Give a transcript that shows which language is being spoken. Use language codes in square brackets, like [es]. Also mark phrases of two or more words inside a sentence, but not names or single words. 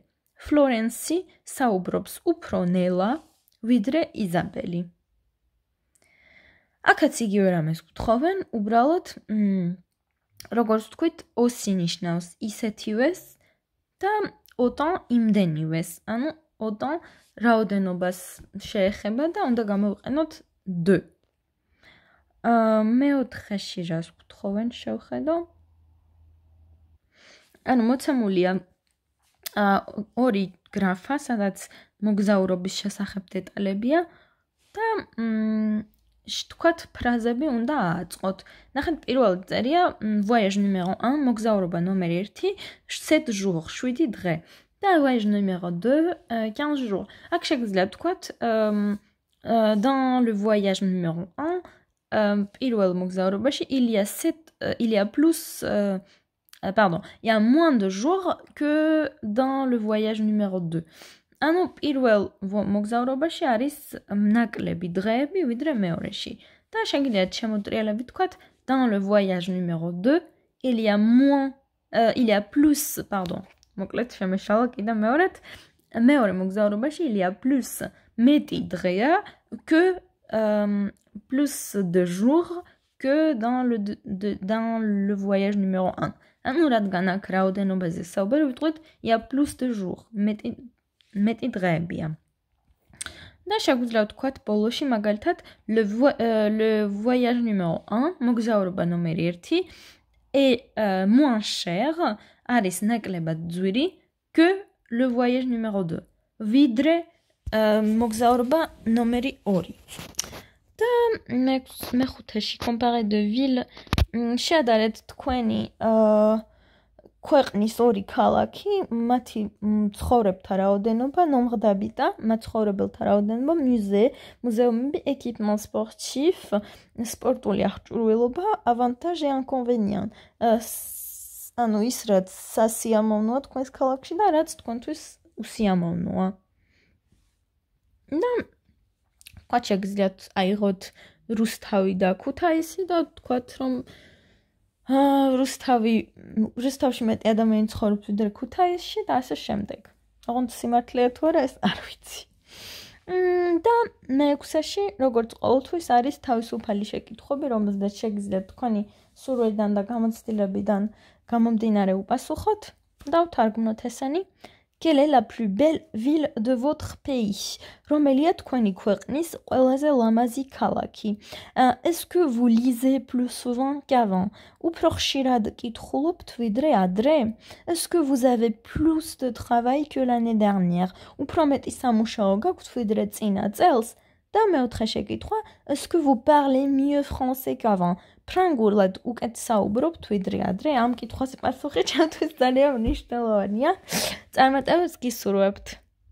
[ka] Florence საუბრობს უფრო ნელა, ვიდრე იზაბელი. აქაც იგივე რამეს გვთხოვენ, უბრალოდ როგორც ვთქვით, aussi ნიშნავს ისეთივეს და autant იმდენივეს. ანუ autant რაოდენობას შეეხება და უნდა გამოვიყენოთ de. მეოთხეში რას გვთხოვენ შევხედო? ანუ მოცემულია ორი გრაფა, სადაც მოგზაურობის შესახებ დეტალებია და თქვათ ფრაზები უნდა ააწყოთ. ნახეთ, პირველი წერია [fr] voyage numéro 1, [ka] მოგზაურობა ნომერი 1, 7 jours, 7 დღე. [fr] და voyage numéro 2, 15 jours. [ka] აქ შეგვიძლია თქვათ [fr] dans le voyage numéro 1, [ka] პირველ მოგზაურობაში [fr] il y a plus pardon, il y a moins de jours que dans le voyage numéro 2. [ka] ანუ პირველ მოგზაურობაში არის ნაკლები დღეები ვიდრე მეორეში. და შეგიძლიათ შემოტრიალებით თქვათ [fr] dans le voyage numéro 2, il y a plus, pardon. [ka] მოკლედ შემეშალა კიდე მეორედ. მეორე მოგზაურობაში [fr] il y a plus [ka] მეტი დღეა [fr] que plus de jours que dans le voyage numéro 1. [ka] ანუ რადგან აქ რაოდენობაზე საუბარი ვიტყვით [fr] il y a plus de jours, [ka] მეტი დღეებია. და შეგვიძლია ვთქვათ ბოლოში მაგალითად [fr] le voyage numéro 1, [ka] მოგზაურობა ნომერი 1 [fr] est moins cher, [ka] არის ნაკლებად ძვირი [fr] que le voyage numéro 2. [ka] ვიდრე მოგზაურობა ნომერი 2. და მეხუთეში [fr] comparer de ville [ka] შეადარეთ თქვენი ქვეყნის ორი ქალაქი, მათი მცხოვრებთა რაოდენობა, nombre მაცხოვრებელთა რაოდენობა, მუზეუმები, [fr] équipement sportif, [ka] სპორტული აღჭურვილობა, [fr] avantage et inconvénient. [ka] ანუ ის რაც სასიამოვნოა თქვენს ქალაქში და რაც თქვენთვის უსიამოვნოა. და თქვათ შეგიძლიათ აიღოთ რუსთავი და ქუთაისი და თქვათ რომ რუსთავში მეტი ადამიანი ცხოვრობს ვიდრე ქუთაისში და ასე შემდეგ. ოღონდ სიმართლეა თუ არა, ეს არ ვიცი. და მეექვსეში, როგორც ყოველთვის, არის თავისუფალი შეკითხვები, რომელზეც შეგიძლიათ თქვენი სურვილიდან და გამოცდილებიდან გამომდინარე უპასუხოთ. დავთარგმნოთ ესენი. [fr] Quelle est la plus belle ville de votre pays? [ka] რომელია თქვენი ქვეყნის ყველაზე ლამაზი ქალაქი? [fr] Est-ce que vous lisez plus souvent qu'avant? [ka] უფრო ხშირად კითხულობთ ვიდრე ადრე? [fr] Est-ce que vous avez plus de travail que l'année dernière? [ka] უფრო მეტი სამუშაო გაქვთ ვიდრე წინა წელს? და მეოთხე შეკითხვა, [fr] est-ce que vous parlez mieux français qu'avant? [ka] ფრანგულად უკეთ საუბრობთ ვიდრე ადრე? ამ კითხვაზე პასუხი ჩემთვის ძალიან მნიშვნელოვანია. წარმატებებს გისურვებთ.